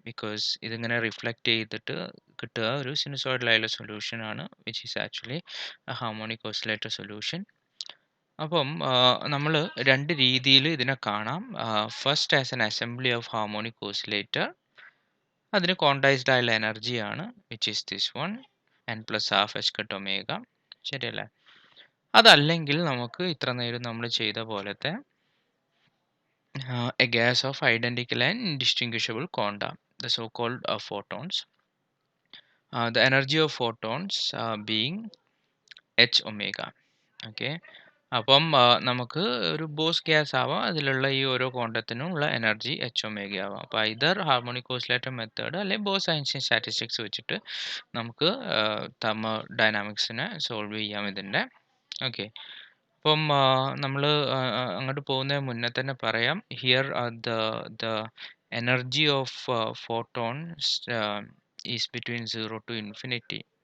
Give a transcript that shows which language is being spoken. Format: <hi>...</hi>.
<ml>Because ഇതിങ്ങനെ reflect ചെയ്തിട്ട് കിട്ടുക ഒരു സിനുസോയിഡലായുള്ള സൊല്യൂഷനാണ് which is actually harmonic oscillator solution. അപ്പം നമ്മൾ രണ്ട് രീതിയിൽ ഇതിനെ കാണാം. First as an assembly of harmonic oscillator, അതിന് ക്വാണ്ടൈസ്ഡ് ആയുള്ള എനർജിയാണ് which is this one n+12 h⁻⁴. ശരിയല്ലേ? അതല്ലെങ്കിൽ നമുക്ക് ഇത്ര നേരം നമ്മൾ ചെയ്ത പോലത്തെ</ml> <en>a gas of identical and indistinguishable quanta, the so-called photons. The energy of photons being h⁻.</en> <ml>Okay, അപ്പം നമുക്ക് ഒരു ബോസ് ഗ്യാസ് ആവാം, അതിലുള്ള ഈ ഓരോ ക്വാണ്ടത്തിനുള്ള എനർജി h⁻ ആവാം. അപ്പോൾ ഐദർ ഹാർമോണിക് ഓസിലേറ്റർ മെത്തേഡ് അല്ലെങ്കിൽ ബോസ് ഐൻസ്റ്റൈൻ സ്റ്റാറ്റിസ്റ്റിക്സ് വെച്ചിട്ട് നമുക്ക് തെർമോഡൈനാമിക്സിനെ സോൾവ് ചെയ്യാം ഇതിൻ്റെ. ഓക്കെ, അപ്പം നമ്മൾ അങ്ങോട്ട് പോകുന്നതിന് മുന്നേ തന്നെ പറയാം,</ml> <en>Here the energy of photons is between 0 to infinity.</en>